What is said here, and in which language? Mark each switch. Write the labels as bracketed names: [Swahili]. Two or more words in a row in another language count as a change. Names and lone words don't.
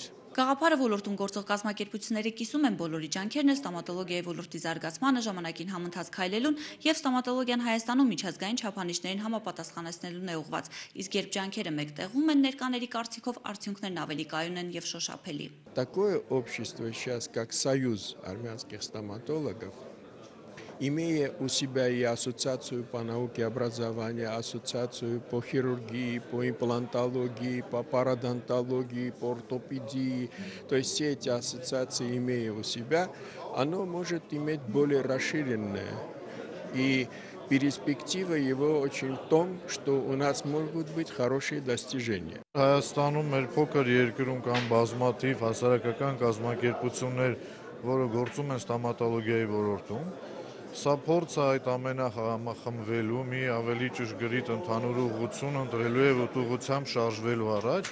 [Armenian] Գաղափարը ոլորտում գործող կազմակերպությունները կիսում են բոլորի ջանքերն ստոմատոլոգիայի ոլորտի զարգացմանը, ժամանակին համընթաց քայլելուն եւ ստոմատոլոգիան Հայաստանում միջազգային չափանիշներին համապատասխանեցնելուն է ուղղված, իսկ երբ ջանքերը մեկտեղվում են, ներկաների կարծիքով արդյունքներն ավելի կայուն են եւ շոշափելի։ [Russian] Такое общество сейчас, как Союз армянских стоматологов, имея у себя и ассоциацию по науке образования, ассоциацию по хирургии, по имплантологии, по пародонтологии, по ортопедии, то есть все эти ассоциации имея у себя, оно может иметь более расширенное. И перспектива его очень в том, что у нас могут быть хорошие достижения. [Armenian] Հայաստանում մեր փոքր երկրում կան բազմաթիվ հասարակական կազմակերպություններ, որը գործում են ստոմատոլոգիայի ոլորտում։ Սա փորձ է այդ ամենը համախմբվելու, մի ավելի ճշգրիտ ընդհանուր ուղղություն ընտրելու եւ ուղղությամբ շարժվելու առաջ։